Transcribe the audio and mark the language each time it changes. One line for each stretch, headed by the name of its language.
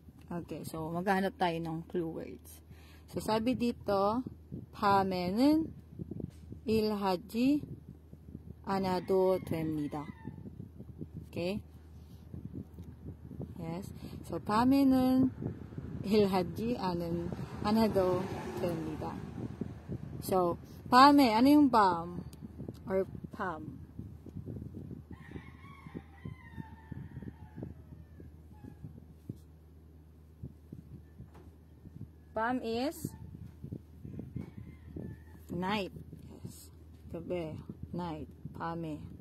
English: Okay, so
Filipino: maghanap tayo ng
English: clue words.
Korean: So
Filipino: sabi dito,
Korean: 밤에는 일하지 않아도 됩니다.
English: Okay? Yes.
Korean: So 밤에는 일하지 않아도 됩니다.
Filipino: So
Korean: 밤에
Filipino: ano yung 밤 or 밤?
English: 밤 is night. Yes. Gabi. Night. 밤에.